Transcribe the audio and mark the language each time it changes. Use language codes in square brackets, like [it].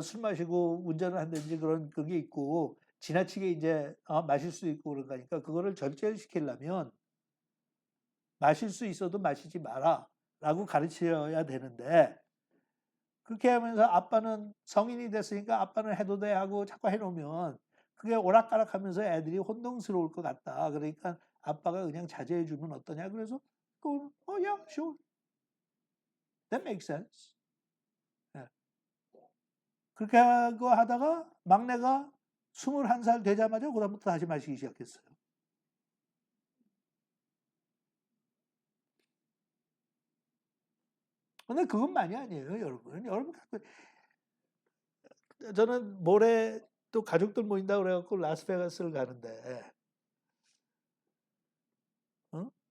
[ko] 술 마시고 운전을 한다든지 그런 그게 있고 지나치게 이제 마실 수 있고 그러니까 그거를 절제시키려면 마실 수 있어도 마시지 마라라고 가르쳐야 되는데 그렇게 하면서 아빠는 성인이 됐으니까 아빠는 해도 돼 하고 자꾸 해놓으면 그게 오락가락하면서 애들이 혼동스러울 것 같다. 그러니까 아빠가 그냥 자제해 주면 어떠냐? 그래서 [en] yeah, sure, that makes sense. [ko] 예. 그렇게 하고 하다가 막내가 21살 되자마자 그다음부터 다시 마시기 시작했어요. 근데 그것만이 아니에요, 여러분. 여러분 저는 모레 또 가족들 모인다 그래갖고 라스베가스를 가는데 어?